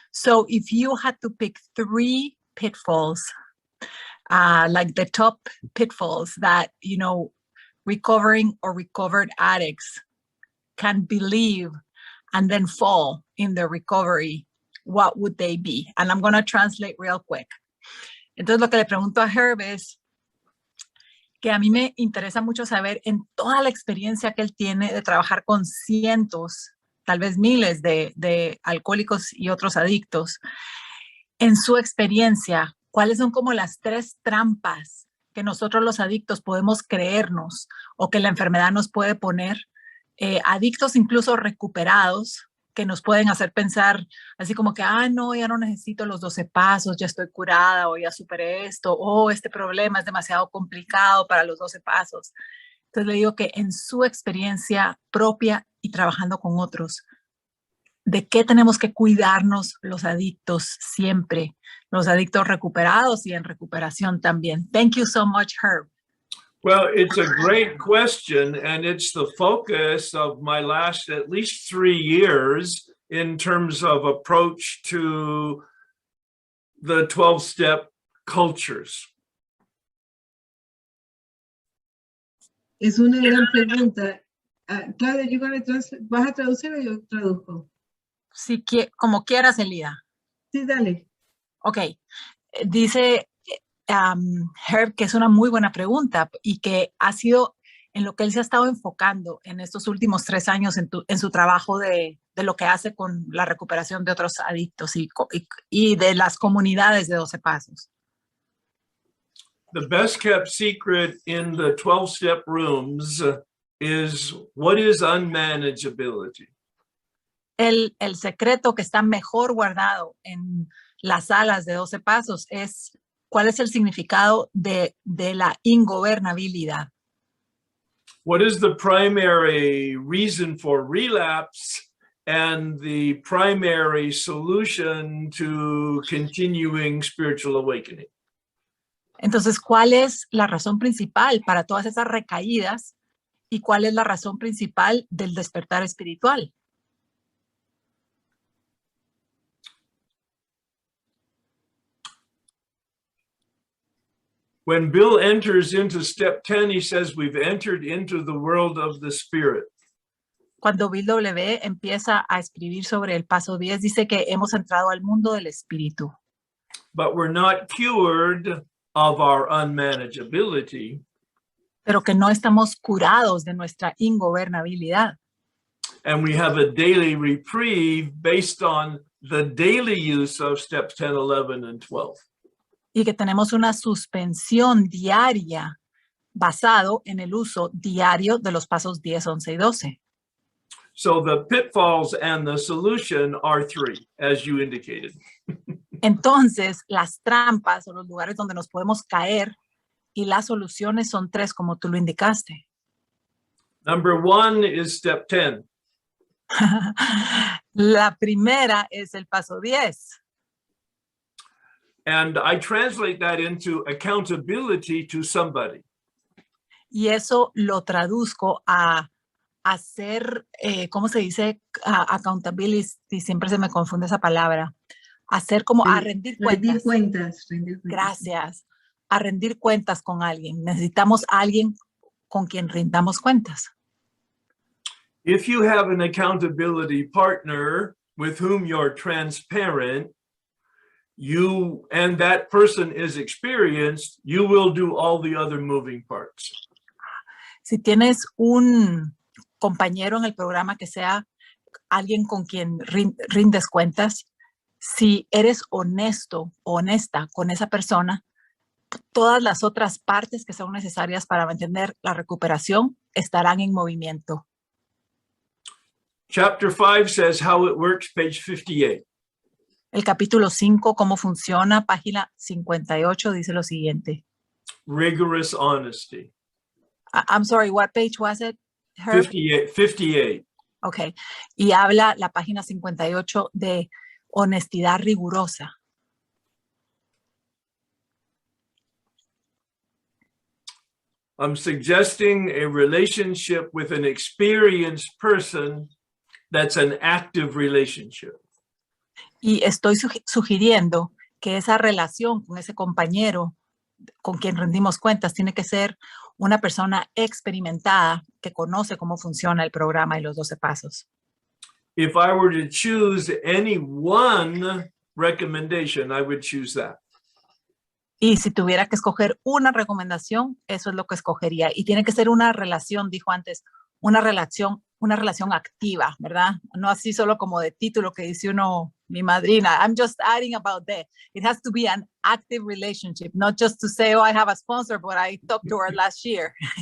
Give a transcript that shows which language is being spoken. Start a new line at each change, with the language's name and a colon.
English: So if you had to pick 3 pitfalls, like the top pitfalls that, you know, recovering or recovered addicts can believe and then fall in their recovery, what would they be? And I'm going to translate real quick.
Spanish: Entonces lo que le pregunto a Herb es que a mí me interesa mucho saber, en toda la experiencia que él tiene de trabajar con cientos, tal vez miles de alcohólicos y otros adictos, en su experiencia, ¿cuáles son como las 3 trampas que nosotros los adictos podemos creernos o que la enfermedad nos puede poner? Adictos incluso recuperados, que nos pueden hacer pensar así como que, no, ya no necesito los 12 pasos, ya estoy curada, o ya superé esto, o este problema es demasiado complicado para los 12 pasos. Entonces le digo que en su experiencia propia y trabajando con otros, ¿de qué tenemos que cuidarnos los adictos siempre? Los adictos recuperados y en recuperación también.
English: Thank you so much, Herb. Well, it's a great question, and it's the focus of my last at least 3 years in terms of approach to the 12-step cultures.
Spanish: Es una gran pregunta. Claudia, ¿vas a traducir o yo traduzco? Sí, como quieras, Elida. Sí, dale. Ok, dice Herb que es una muy buena pregunta y que ha sido en lo que él se ha estado enfocando en estos últimos 3 años en su trabajo de lo que hace con la recuperación de otros adictos y de las comunidades de 12 pasos.
English: The best kept secret in the 12-step rooms is what is unmanageability?
Spanish: El secreto que está mejor guardado en las salas de 12 pasos es cuál es el significado de la ingobernabilidad.
English: What is the primary reason for relapse and the primary solution to continuing spiritual awakening?
Spanish: Entonces, ¿cuál es la razón principal para todas esas recaídas y cuál es la razón principal del despertar espiritual?
English: When Bill enters into step 10, he says, we've entered into the world of the spirit.
Spanish: Cuando Bill W. empieza a escribir sobre el paso 10, dice que hemos entrado al mundo del espíritu.
English: But we're not cured of our unmanageability.
Spanish: Pero que no estamos curados de nuestra ingobernabilidad.
English: And we have a daily reprieve based on the daily use of steps 10, 11, and 12.
Spanish: Y que tenemos una suspensión diaria basado en el uso diario de los pasos 10, 11 y 12.
English: So the pitfalls and the solution are 3, as you indicated.
Spanish: Entonces, las trampas o los lugares donde nos podemos caer y las soluciones son 3, como tú lo indicaste.
English: Number 1 is step 10.
Spanish: La primera es el paso 10.
English: And I translate that into accountability to somebody.
Spanish: Y eso lo traduzco a hacer, ¿cómo se dice? Accountability, siempre se me confunde esa palabra. Hacer como a rendir cuentas. Rendir cuentas. Gracias. A rendir cuentas con alguien. Necesitamos a alguien con quien rindamos cuentas.
English: If you have an accountability partner with whom you're transparent, you and that person is experienced, you will do all the other moving parts.
Spanish: Si tienes un compañero en el programa que sea alguien con quien rindes cuentas, si eres honesto o honesta con esa persona, todas las otras partes que son necesarias para mantener la recuperación estarán en movimiento.
English: Chapter 5 says how it works, page 58.
Spanish: El capítulo 5, cómo funciona, página 58, dice lo siguiente.
English: Rigorous honesty. I'm sorry, what page was it, Herb? 58. Okay.
Spanish: Y habla la página 58 de honestidad rigurosa.
English: I'm suggesting a relationship with an experienced person that's an active relationship.
Spanish: Y estoy sugiriendo que esa relación con ese compañero con quien rendimos cuentas tiene que ser una persona experimentada que conoce cómo funciona el programa y los 12 pasos.
English: If I were to choose any one recommendation, I would choose that.
Spanish: Y si tuviera que escoger una recomendación, eso es lo que escogería. Y tiene que ser una relación, dijo antes, una relación activa, ¿verdad? No así solo como de título que dice uno, mi madrina.
English: I'm just adding about that. It has to be an active relationship, not just to say, oh, I have a sponsor, but I talked to her last year.